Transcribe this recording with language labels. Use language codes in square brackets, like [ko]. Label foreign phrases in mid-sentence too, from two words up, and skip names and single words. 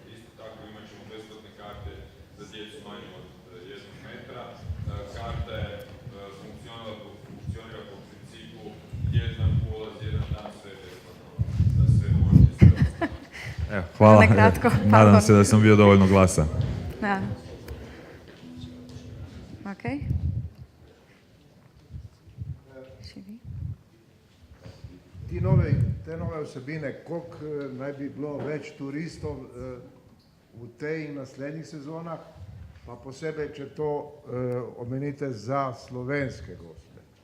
[hr] Isto tako imat ćemo besplatne karte za djecu manje od 1 metra. Karta je funkcionira po principu jedan ulaz, jedan dan, sve besplatno, da sve možete sve. Evo, hvala. Nadam se da sam bio dovoljno glasan. Da. Ok. [sl] Te nove osebine, koliko naj bi bilo več turistov v tej in naslednjih sezonah, pa posebej, če to omenite za slovenske goste?